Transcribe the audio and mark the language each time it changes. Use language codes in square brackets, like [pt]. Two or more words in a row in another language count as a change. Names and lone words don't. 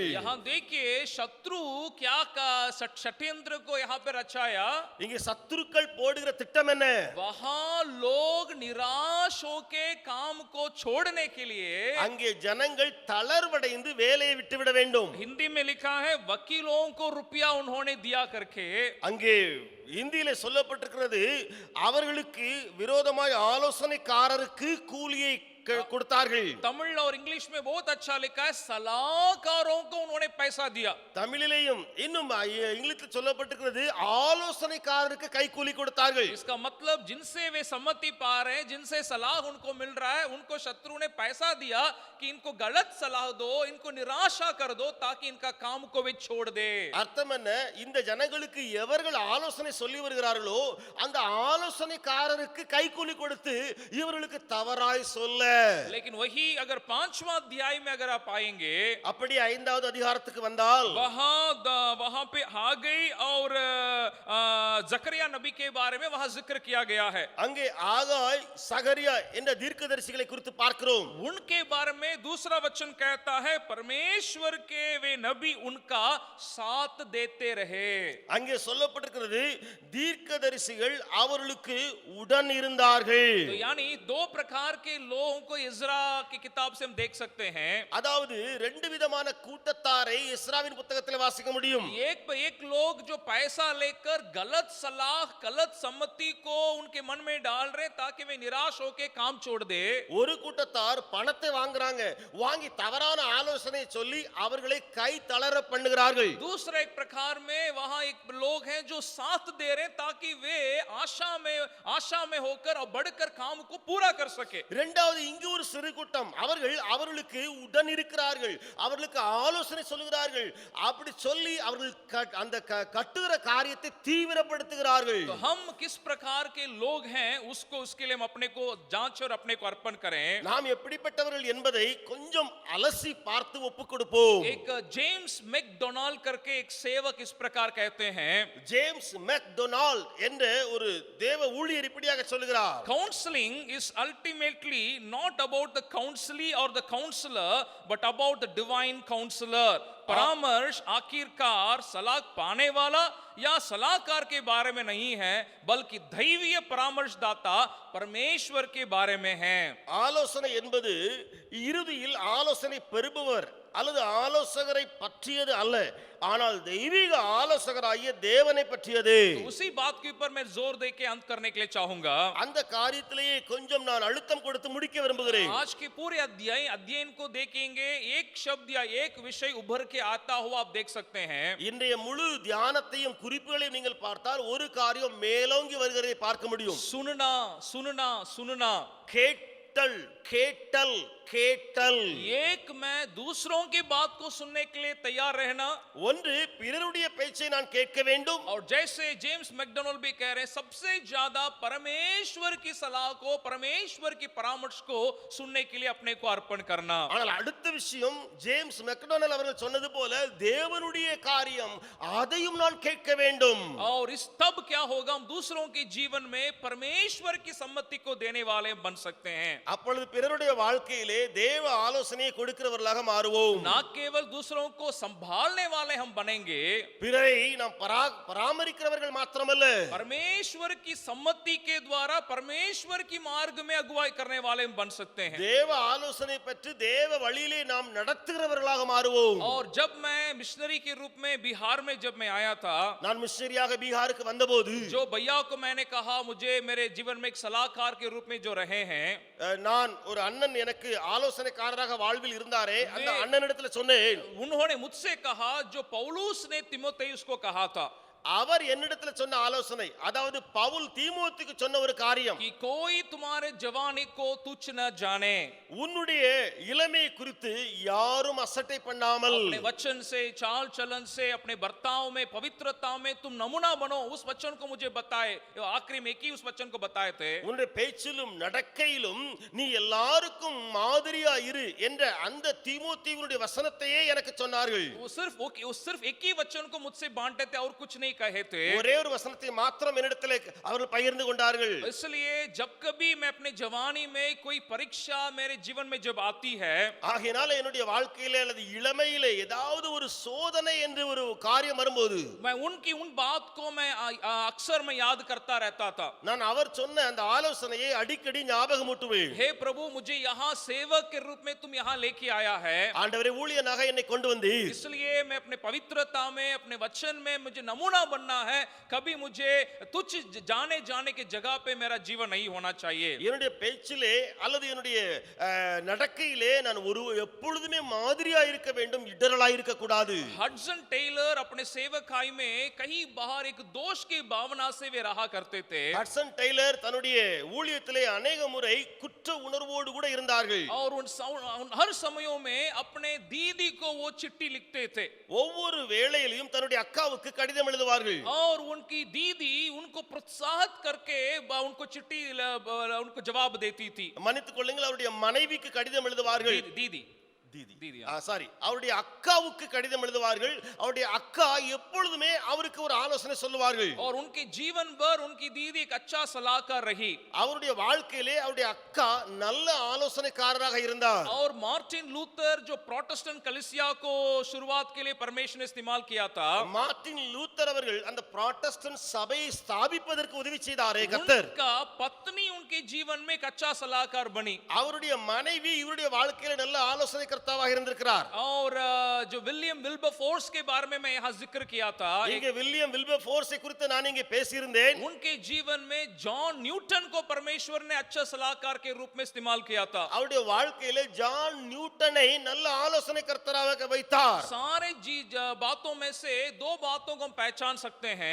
[hi] यहाँ देखिए शत्रु क्या का षड्यंत्र को यहाँ पे रचाया. [ta] இங்கே சத்துருக்கள் போடுகிற திட்டம் என்ன? [hi] वहां लोग निराश होके काम को छोड़ने के लिए [ta] அங்கே ஜனங்கள் தளர்வடைந்து வேலையை விட்டுவிட வேண்டும். [hi] हिंदी में लिखा है वकीलों को रुपया उन्होंने दिया करके. [ta] அங்கே இந்தியிலே சொல்லப்பட்டிருக்கிறது அவர்களுக்கு விரோதமாய் ஆலோசனைக்காரருக்கு கூலியை கொடுத்தார்கள். [hi] तमिल और इंग्लिश में बहुत अच्छा लिखा है सलाहकारों को उन्होंने पैसा दिया. [ta] தமிழிலேயும் இன்னும் இங்கிலீஷில் சொல்லப்பட்டிருக்கிறது ஆலோசனைக்காரருக்கு கைக்கூலி கொடுத்தார்கள். [hi] इसका मतलब जिनसे वे सम्मति पा रहे हैं, जिनसे सलाह उनको मिल रहा है, उनको शत्रु ने पैसा दिया कि इनको गलत सलाह दो, इनको निराशा कर दो ताकि इनका काम को वे छोड़ दे. [ta] அர்த்தம் என்ன? இந்த ஜனங்களுக்கு எவர்கள் ஆலோசனை சொல்லி வருகிறார்களோ அந்த ஆலோசனைக்காரருக்கு கைக்கூலி கொடுத்து இவர்களுக்கு தவறாய் சொல்ல. [hi] लेकिन वही अगर 5वां अध्याय में अगर आप आएंगे, [ta] அப்படி 5வது அதிகாரத்துக்கு வந்தால் [hi] वहां पे हागई और जकरिया नबी के बारे में वहां जिक्र किया गया है. [ta] அங்கே ஆகாய் சகரியா என்ற தீர்க்கதரிசிகளை குறித்து பார்க்கிறோம். [hi] उनके बारे में दूसरा वचन कहता है परमेश्वर के वे नबी उनका साथ देते रहे. [ta] அங்கே சொல்லப்பட்டிருக்கிறது தீர்க்கதரிசிகள் அவர்களுக்கு உடன் இருந்தார்கள். [hi] तो यानी दो प्रकार के लोगों को इज़रा की किताब से हम देख सकते हैं. [ta] அதாவது ரெண்டு விதமான கூட்டத்தாரை இஸ்ராவின் புத்தகத்தில் வாசிக்க முடியும். [hi] एक लोग जो पैसा लेकर गलत सलाह गलत सम्मति को उनके मन में डाल रहे ताकि वे निराश होकर काम छोड़ दे. [ta] ஒரு கூட்டத்தார் பணத்தை வாங்குறாங்க, வாங்கி தவறான ஆலோசனை சொல்லி அவர்களை கை தளர பண்ணுகிறார்கள். [hi] दूसरा एक प्रकार में वहां एक लोग हैं जो साथ दे रहे ताकि वे आशा में होकर और बढ़कर काम को पूरा कर सके. [ta] இரண்டாவது இங்கு ஒரு சிறு கூட்டம் அவர்களுக்கு உடன் இருக்கிறார்கள், அவர்களுக்கு ஆலோசனை சொல்லுகிறார்கள். அப்படி சொல்லி அவர்கள் அந்த கட்டுகிற காரியத்தை தீவிரப்படுத்துகிறார்கள். [hi] तो हम किस प्रकार के लोग हैं उसके लिए हम अपने को जांच और अपने को अर्पण करें. [ta] நாம் எப்படிப்பட்டவர்கள் என்பதை கொஞ்சம் அலசி பார்த்து ஒப்புக் கொடுப்போம். [hi] एक जेम्स मैकडोनाल्ड करके एक सेवक इस प्रकार कहते हैं. [ta] ஜேம்ஸ் மெக்டொனால்ட் என்ற ஒரு தேவ ஊழியர் இப்படியாக சொல்கிறார். [en] Counseling is ultimately not about the counselee or the counselor but about the divine counselor. [hi] परामर्श आखिरकार सलाह पाने वाला या सलाहकार के बारे में नहीं है बल्कि दैवीय परामर्शदाता परमेश्वर के बारे में है. [ta] ஆலோசனை என்பது இறுதியில் ஆலோசனை பெறுபவர் அல்லது ஆலோசகரை பற்றியது அல்ல, ஆனால் தெய்வீக ஆலோசகராகிய தேவனை பற்றியது. [hi] उसी बात के ऊपर मैं जोर दे के अंत करने के लिए चाहूंगा. [ta] அந்த காரியத்திலேயே கொஞ்சம் நான் அழுத்தம் கொடுத்து முடிக்க விரும்புகிறேன். [hi] आज के पूरे अध्ययन को देखेंगे, एक शब्द या एक विषय उभर के आता हुआ आप देख सकते हैं. [ta] இன்றைய முழு தியானத்தையும் குறிப்புகளையும் நீங்கள் பார்த்தால் ஒரு காரியம் மேலோங்கி வருகிறதை பார்க்க முடியும். [hi] सुनना सुनना सुनना, [ta] கேட்டல் கேட்டல் கேட்டல். [hi] एक मैं दूसरों की बात को सुनने के लिए तैयार रहना. [ta] ஒன்று பிறருடைய பேச்சை நான் கேட்க வேண்டும். [hi] और जैसे जेम्स मैकडोनाल्ड भी कह रहे हैं सबसे ज्यादा परमेश्वर की सलाह को, परमेश्वर की परामर्श को सुनने के लिए अपने को अर्पण करना. [ta] ஆனால் அடுத்த விஷயம் ஜேம்ஸ் மெக்டொனால்ட் அவர்கள் சொன்னது போல தேவனுடைய காரியம் அதையும் நான் கேட்க வேண்டும். [hi] और इस तब क्या होगा, हम दूसरों के जीवन में परमेश्वर की सम्मति को देने वाले बन सकते हैं. [ta] அப்பொழுது பிறருடைய வாழ்க்கையிலே தேவ ஆலோசனையை கொடுக்கிறவர்களாக மாறுவோம். [hi] ना केवल दूसरों को संभालने वाले हम बनेंगे, [ta] பிறரை நாம் பராமரிக்கிறவர்கள் மாத்திரமல்ல, [hi] परमेश्वर की सम्मति के द्वारा परमेश्वर की मार्ग में अगुवाई करने वाले हम बन सकते हैं। [ta] தேவ ஆலோசனை பெற்று தேவ வழியிலே நாம் நடத்துகிறவர்களாக மாறுவோம். [hi] और जब मैं मिशनरी के रूप में बिहार में जब मैं आया था, [ta] நான் மிஷனரியாக பீகாருக்கு வந்தபோது [hi] जो भैया को मैंने कहा मुझे मेरे जीवन में एक सलाहकार के रूप में जो रहे हैं, [ta] நான் ஒரு அண்ணன் எனக்கு ஆலோசனைக்காரராக வாழ்வில் இருந்தாரே, அந்த அண்ணனிடத்துல சொன்னேன். [hi] उन्होंने मुझसे कहा जो पौलुस ने तीमुथियुस को कहा था, [ta] அவர் என்னிடத்துல சொன்ன ஆலோசனை, அதாவது பவுல் தீமோத்தேயுக்கு சொன்ன ஒரு காரியம், [hi] कि कोई तुम्हारे जवानी को तुच्छ न जाने, [ta] உன்னுடைய இளமை குறித்து யாரும் அசட்டை பண்ணாமல் [hi] अपने वचन से, चाल चलन से, अपने बर्ताव में, पवित्रता में तुम नमूना बनो। उस वचन को मुझे बताए, आखिरी में एक ही उस वचन को बताए थे, [ta] உன்னுடைய பேச்சிலும் நடக்கையிலும் நீ எல்லாருக்கும் மாதிரியா இரு என்ற அந்த தீமோத்தேயுவினுடைய வசனத்தையே எனக்கு சொன்னார்கள். [hi] वो सिर्फ एक ही वचन को मुझसे बांटे थे और कुछ नहीं कहे थे। [ta] ஒரே ஒரு வசனத்தை மாத்திரம் என்னிடத்திலே அவர்கள் பகிர்ந்து கொண்டார்கள். [hi] इसलिए जब कभी मैं अपने जवानी में कोई परीक्षा मेरे जीवन में जब आती है, [ta] ஆகையினால என்னுடைய வாழ்க்கையிலே அல்லது இளமையிலே ஏதாவது ஒரு சோதனை என்று ஒரு காரியம் வரும்போது [hi] मैं उनकी उन बात को मैं अक्सर मैं याद करता रहता था। [ta] நான் அவர் சொன்ன அந்த ஆலோசனையை அடிக்கடி ஞாபகமூட்டுவேன். [hi] हे प्रभु, मुझे यहाँ सेवक के रूप में तुम यहाँ लेके आया है, [ta] ஆண்டவரே ஊழியனாக என்னை கொண்டு வந்தீர். [hi] इसलिए मैं अपने पवित्रता में, अपने वचन में मुझे नमूना बनना है। कभी मुझे तुच्छ जाने के जगह पे मेरा जीवन नहीं होना चाहिए। [ta] என்னுடைய பேச்சிலே அல்லது என்னுடைய நடக்கையிலே நான் எப்பொழுதுமே மாதிரியா இருக்க வேண்டும், இடரலா இருக்க கூடாது. [hi] हडसन टेलर अपने सेवकाई में कहीं बाहर एक दोष की भावना से वे रहा करते थे, [ta] ஹட்சன் டெய்லர் தன்னுடைய ஊழியத்திலே अनेक முறை குற்ற உணர்வோடு கூட இருந்தார்கள். [hi] और उन हर समयों में अपने दीदी को वो चिट्ठी लिखते थे, [ta] ஒவ்வொரு வேளையிலும் தன்னுடைய அக்காவுக்கு கடிதம் எழுதுவார்கள். [hi] और उनकी दीदी उनको प्रोत्साहित करके उनको चिट्ठी उनको जवाब देती थी। [ta] மன்னித்துக் கொள்ளுங்கள், அவருடைய மனைவிக்கு கடிதம் எழுதுவார்கள். [hi] दीदी [ta] दीदी சாரி, அவருடைய அக்காவுக்கு கடிதம் எழுதுவார்கள். அவருடைய அக்கா எப்பொழுதுமே அவருக்கு ஒரு ஆலோசனை சொல்லுவார்கள். [hi] और उनके जीवन भर उनकी दीदी एक अच्छा सलाहकार रही। [ta] அவருடைய வாழ்க்கையிலே அவருடைய அக்கா நல்ல ஆலோசனைக்காரராக இருந்தார். [hi] और मार्टिन लूथर जो प्रोटेस्टेंट कलीसिया को शुरुआत के लिए परमेश्वर ने इस्तेमाल किया था, [ta] மார்ட்டின் லூத்தர் அவர்கள் அந்த புராட்டஸ்டன்ட் சபையை ஸ்தாபிப்பதற்கு உதவி செய்தாரே கர்த்தர், [hi] उनका पत्नी उनके जीवन में एक अच्छा सलाहकार बनी। [ta] அவருடைய மனைவி இவருடைய வாழ்க்கையில நல்ல ஆலோசனைக்கர்த்தாவாக இருந்திருக்கிறார். [hi] और जो विलियम विल्बरफोर्स के बारे में मैं यहाँ जिक्र किया था, [ta] இங்கே வில்லியம் வில்பர்ஃபோர்ஸை குறித்து நான் இங்கே பேசியிருந்தேன். [hi] उनके जीवन में जॉन न्यूटन को परमेश्वर ने अच्छा सलाहकार के रूप में इस्तेमाल किया था। [ta] அவருடைய வாழ்க்கையிலே ஜான் நியூட்டனை நல்ல ஆலோசனைக்கர்த்தராக வைத்தார். [hi] सारे बातों में से दो बातों को हम पहचान सकते हैं।